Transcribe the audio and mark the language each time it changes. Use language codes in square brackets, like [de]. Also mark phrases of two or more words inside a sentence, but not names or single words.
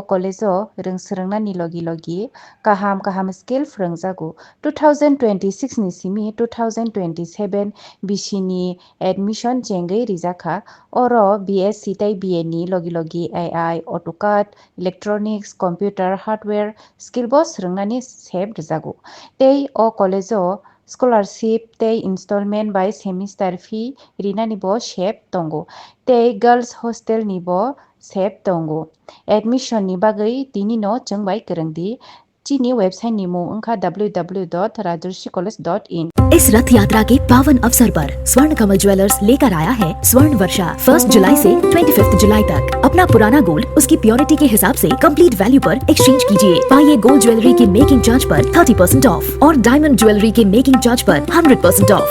[trp] college o ringsrangna ni logi kaham skill frangjago 2026 ni simi 2027 bishini admission jengai rijaka oro BSc tai BA ni logi [en] AI AutoCAD Electronics Computer Hardware skill [trp] boss rangna sep rijago tei o college o scholarship tei [en] installment by semester fee [trp] rina nibo sep tongo tei girls hostel nibo sep tongo admission ni bagai tini no chengbai kerengdi chini website ni mo ungkha www.rajarsicollege.in। [hi] इस रथ यात्रा के पावन अवसर पर स्वर्ण कमल ज्वेलर्स लेकर आया है स्वर्ण वर्षा 1 जुलाई से 25 जुलाई तक। अपना पुराना गोल्ड उसकी प्योरिटी के हिसाब से [en] complete value [hi] पर एक्सचेंज कीजिए। पाइए [en] gold jewellery [hi] के [en] making charge [hi] पर 30% ऑफ और [en] diamond jewellery [hi] के [en] making charge [hi] पर 100% ऑफ।